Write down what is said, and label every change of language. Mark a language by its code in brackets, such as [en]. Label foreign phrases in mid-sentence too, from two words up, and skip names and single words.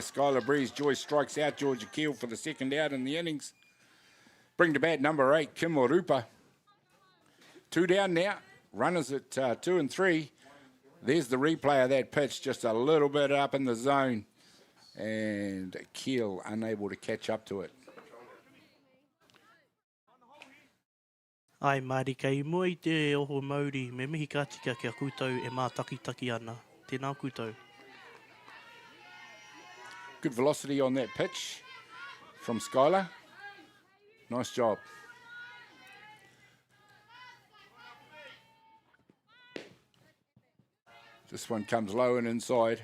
[en] Skylar Breeze Joyce strikes out Georgia Keel for the 2nd out in the innings. Bring to bat number 8, Kim Orupa. 2 down now. Runners at 2 and 3. There's the replay of that pitch, just a little bit up in the zone. And Keel unable to catch up to it. [mi] Ai, Māori, kei mua I te oho Māori, me mihi ka tika kia koutou e mā taki ana. Tēnā koutou. [en] Good velocity on that pitch from Skylar. Nice job. This one comes low and inside.